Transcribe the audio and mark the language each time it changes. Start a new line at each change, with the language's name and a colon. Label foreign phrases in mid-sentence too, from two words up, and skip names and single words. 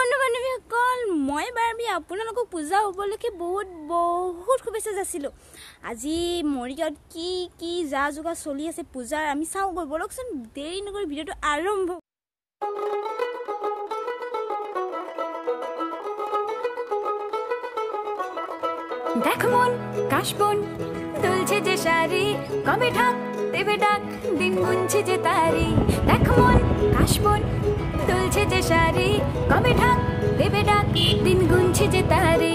Assamese: বান্ধৱীসকল মই বাৰবি আপোনালোকক পূজা হ'বলৈকে বহুত শুভেচ্ছা যাচিলোঁ। আজি মৰিগাঁৱত কি কি যা যোগাৰ চলি আছে পূজাৰ আমি চাওঁগৈ বলকচোন, দেৰি নকৰি ভিডিঅ'টো আৰম্ভ।
Bangla: দেখ মন কাশবন দুলছে যে শাড়ি, কবে ঢাক দেবে ডাক দিন গুনছে যে তারি। দেখ মন কাশবন দুলছে যে শাড়ি, কবে ঢাক দেবে ডাক দিন গুনছে যে তারি।